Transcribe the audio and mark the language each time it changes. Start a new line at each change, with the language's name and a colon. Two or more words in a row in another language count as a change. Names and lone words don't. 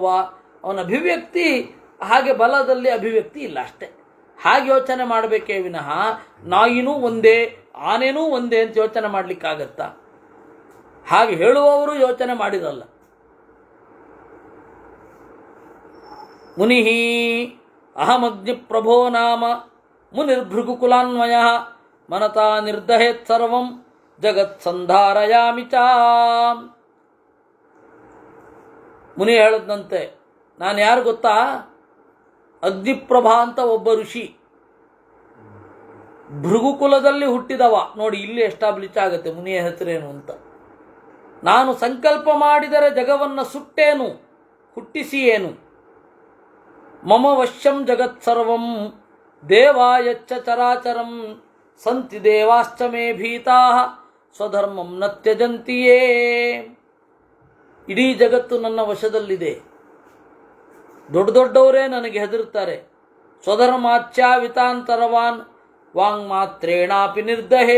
Kannada: ಅವನ ಅಭಿವ್ಯಕ್ತಿ ಹಾಗೆ ಬಲದಲ್ಲಿ ಅಭಿವ್ಯಕ್ತಿ ಇಲ್ಲ ಅಷ್ಟೆ. ಹಾಗೆ ಯೋಚನೆ ಮಾಡಬೇಕೇ ವಿನಃ ನಾಯಿನೂ ಒಂದೇ, ಆನೆನೂ ಒಂದೇ ಅಂತ ಯೋಚನೆ ಮಾಡಲಿಕ್ಕಾಗತ್ತಾ? ಹಾಗೆ ಹೇಳುವವರು ಯೋಚನೆ ಮಾಡಿರಲ್ಲ.
Sanskrit: ಮುನಿ ಅಹಮಗ್ನಿ ಪ್ರಭೋ ನಾಮ ಮುನಿರ್ಭೃಗುಕುಲಾನ್ವಯ ಮನತಾ ನಿರ್ದಹೇತ್ ಸರ್ವಂ ಜಗತ್ ಸಂಧಾರಯಾಮಿ ಚ.
Kannada: ಮುನಿ ಹೇಳದಂತೆ, ನಾನು ಯಾರು ಗೊತ್ತಾ? ಅಗ್ನಿಪ್ರಭಾ ಅಂತ ಒಬ್ಬ ಋಷಿ, ಭೃಗುಕುಲದಲ್ಲಿ ಹುಟ್ಟಿದವ. ನೋಡಿ, ಇಲ್ಲಿ ಎಸ್ಟಾಬ್ಲಿಷ್ ಆಗುತ್ತೆ ಮುನಿಯ ಹೆಸರೇನು ಅಂತ. ನಾನು ಸಂಕಲ್ಪ ಮಾಡಿದರೆ ಜಗವನ್ನು ಸುಟ್ಟೇನು, ಹುಟ್ಟಿಸಿ ಏನು.
Sanskrit: ಮಮ ವಶ್ಯಂ ಜಗತ್ ಸರ್ವಂ ದೇವಾಯಚ್ಚ ಚರಾಚರಂ ಸಂತಿ ದೇವಾಶ್ಚ ಮೇ ಭೀತಾ ಸ್ವಧರ್ಮಂ ನ ತ್ಯಜಂತಿಯೇ.
Kannada: ಇಡೀ ಜಗತ್ತು ನನ್ನ ವಶದಲ್ಲಿದೆ, ದೊಡ್ಡ ದೊಡ್ಡವರೇ ನನಗೆ ಹೆದರುತ್ತಾರೆ.
Sanskrit: ಸ್ವಧರ್ಮಾಚ್ಯಾವಿತಾಂತರವಾನ್ ವಾಂಗ್ ಮಾತ್ರೇಣಾಪಿ ನಿರ್ದಹೇ.